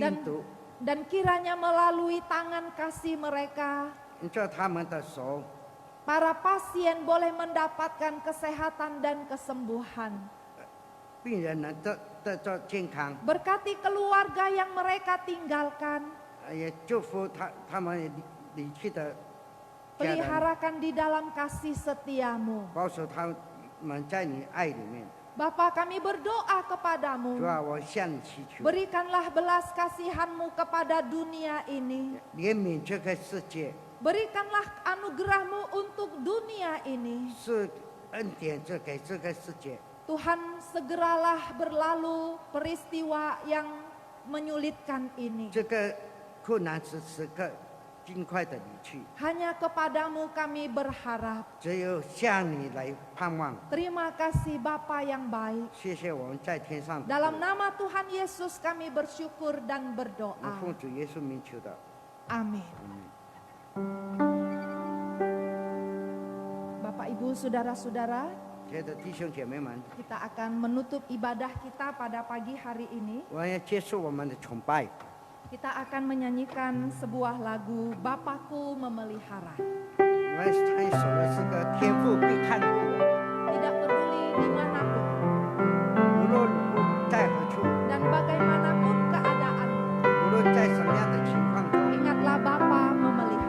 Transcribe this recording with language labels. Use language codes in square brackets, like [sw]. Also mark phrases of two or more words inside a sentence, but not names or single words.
[id] dan [zh] 毒， [id] dan kiranya melalui tangan kasih mereka, [zh] 叫他们的手， [id] para pasien boleh mendapatkan kesehatan dan kesembuhan. [zh] 病人能得到健康， [id] Berkati keluarga yang mereka tinggalkan, [zh] 也祝福他们离去的家人， [id] peliharakan di dalam kasih setiamu. [zh] 保守他们在你爱里面。 [id] Bapa, kami berdoa [zh] 主 [id] kepadamu, [zh] 啊，我向你祈求， [id] berikanlah belas kasihan-Mu kepada dunia ini. [zh] 怜悯这个世界， [id] Berikanlah anugerah-Mu untuk dunia ini. [zh] 是恩典这给这个世界。 [id] Tuhan, segeralah berlalu peristiwa yang menyulitkan ini. [zh] 这个困难时刻尽快的离去， [id] Hanya kepadamu kami berharap. [zh] 只有向你来盼望。 [id] Terima kasih Bapa yang baik. [zh] 谢谢我们在天上的父， [id] Dalam nama Tuhan Yesus kami bersyukur dan [zh] 我 [id] berdoa. [zh] 奉主耶稣名求的。 [id] Amin. [zh] 阿门 [id] Bapak Ibu, saudara-saudara, [zh] 亲爱的弟兄姐妹们， [id] kita akan menutup ibadah kita pada pagi hari ini. [zh] 我要结束我们的崇拜。 [id] Kita akan menyanyikan sebuah lagu Bapakku Memelihara. [zh] 我们唱一首的是个天父必看顾我， [id] Tidak peduli dimanapun [zh] 无论我在何处， [id] dan bagaimanapun keadaan, [zh] 无论在什么样的情况中， [id] ingatlah Bapa memelihara.